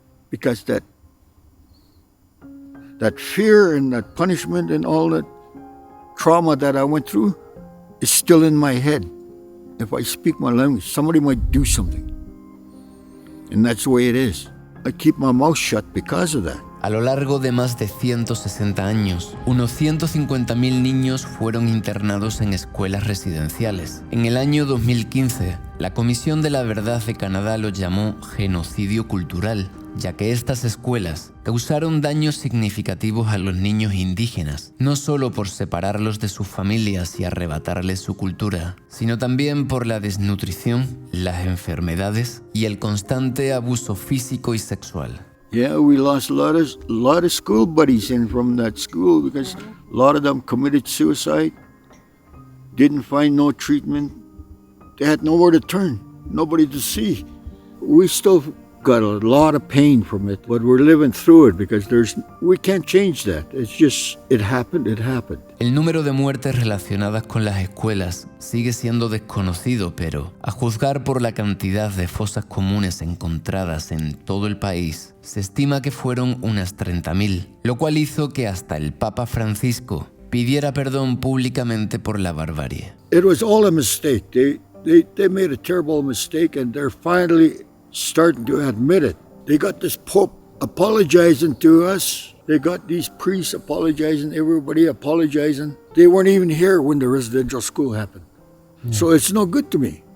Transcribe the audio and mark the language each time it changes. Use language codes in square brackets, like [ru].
[en] Because that fear and that punishment and all that trauma that I went through is still in my head. If I speak my language, somebody might do something. And that's the way it is. I keep my mouth shut because of that. [es] A lo largo de más de 160 años, unos 150.000 niños fueron internados en escuelas residenciales. En el año 2015, la Comisión de la Verdad de Canadá lo llamó genocidio cultural, ya que estas escuelas causaron daños significativos a los niños indígenas, no solo por separarlos de sus familias y arrebatarles su cultura, sino también por la desnutrición, las enfermedades y el constante abuso físico y sexual. [en] Yeah, we lost a lot of school buddies in from that school because a lot of them committed suicide, didn't find no treatment. They had nowhere to turn, nobody to see. We still got a lot of pain from it, but we're living through it because we can't change that. It's just, it happened. [es] El número de muertes relacionadas con las escuelas sigue siendo desconocido, pero a juzgar por la cantidad de fosas comunes encontradas en todo el país, se estima que fueron unas 30.000, lo cual hizo que hasta el Papa Francisco pidiera perdón públicamente por la barbarie. [en] It was all a mistake. They made a terrible mistake and they're finally starting to admit it. They got this Pope apologizing to us. They got these priests apologizing, everybody apologizing. They weren't even here when the residential school happened. So it's no good to me.